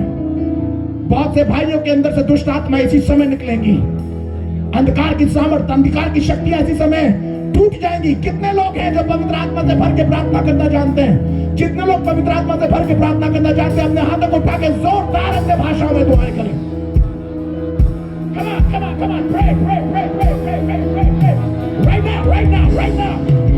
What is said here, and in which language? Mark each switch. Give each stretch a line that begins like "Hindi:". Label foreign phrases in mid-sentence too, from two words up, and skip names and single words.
Hindi: बहुत से भाइयों के अंदर से दुष्ट आत्मा इसी समय निकलेंगी, अंधकार की सामर्थ्य, अंधकार की शक्तियां इसी समय टूट जाएंगी। कितने लोग हैं जो पवित्र आत्मा से भर के प्रार्थना करना जानते हैं? जितने लोग पवित्र आत्मा से भर के प्रार्थना करना जानते हैं, अपने हाथों को उठा के जोरदार अपने भाषाओं में दुआएं करें।
English: Come on, come on, come on, pray, pray, pray, pray, pray, pray, pray, pray. Right now, right now, right now.